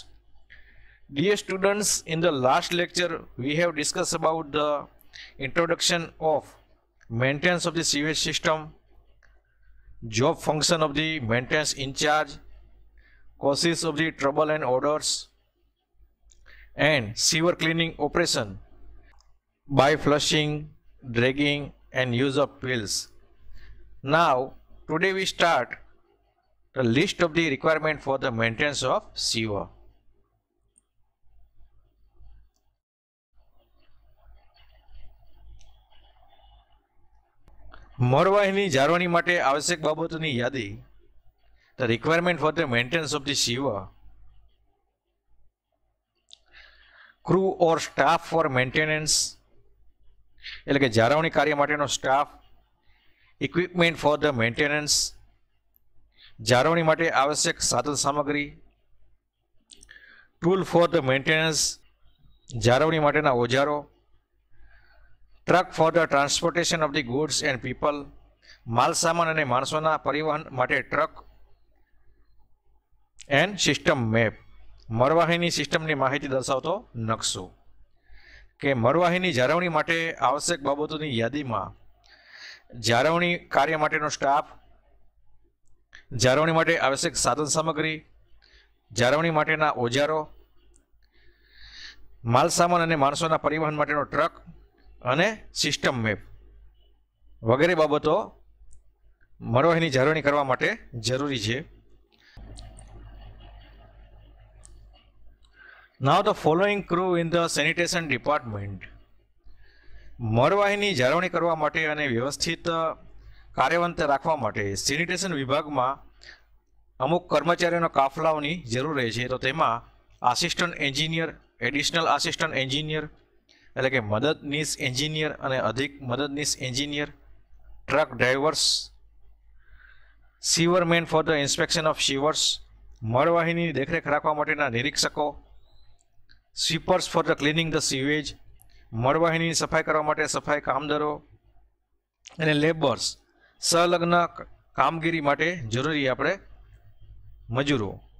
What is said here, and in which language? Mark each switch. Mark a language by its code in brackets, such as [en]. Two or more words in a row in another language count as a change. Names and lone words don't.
[en] Dear students, in the last lecture we have discussed about the introduction of maintenance of the sewage system, job function of the maintenance in charge, causes of the trouble and odors, and sewer cleaning operation by flushing, dragging, and use of pills. Now today we start the list of the requirement for the maintenance of sewer. [gu] મરવાહીની જાળવણી માટે આવશ્યક બાબતોની યાદી. [en] The requirement for the maintenance of the sewer. Crew or staff for maintenance, [gu] એટલે કે જાળવણી કાર્ય માટેનો સ્ટાફ. [en] Equipment for the maintenance, [gu] જાળવણી માટે આવશ્યક સાધન સામગ્રી. [en] Tool for the maintenance, [gu] જાળવણી માટેના ઓજારો. [en] Truck for the transportation of the goods and people, [gu] માલ સામાન અને માણસોના પરિવહન માટે ટ્રક. [en] and system map, [gu] મરવાહીની સિસ્ટમની માહિતી દર્શાવતો નકશો. કે મરવાહીની જાળવણી માટે આવશ્યક બાબતોની યાદીમાં જાળવણી કાર્ય માટેનો સ્ટાફ, જાળવણી માટે આવશ્યક સાધન સામગ્રી, જાળવણી માટેના ઓજારો, માલ સામાન અને માણસોના પરિવહન માટેનો ટ્રક અને [en] system map [gu] વગેરે બાબતો મરવાહીની જાળવણી કરવા માટે જરૂરી છે. [en] Now the following crew in the sanitation department. [gu] મરવાહીની જાળવણી કરવા માટે અને વ્યવસ્થિત કાર્યવંત રાખવા માટે સેનિટેશન વિભાગમાં અમુક કર્મચારીઓના કાફલાઓની જરૂર રહે છે. તો તેમાં [en] assistant engineer, additional assistant engineer [gu] એટલે કે મદદનીશ એન્જિનિયર અને અધિક મદદનીશ એન્જિનિયર, [en] truck drivers, sewerman for the inspection of sewers, [gu] મરવાહીની દેખરેખ રાખવા માટેના નિરીક્ષકો, [en] sweepers for the cleaning the sewage, [gu] મરવાહીની સફાઈ કરવા માટે સફાઈ કામદારો અને લેબર્સ, સંલગ્ન કામગીરી માટે જરૂરી આપણે મજૂરો.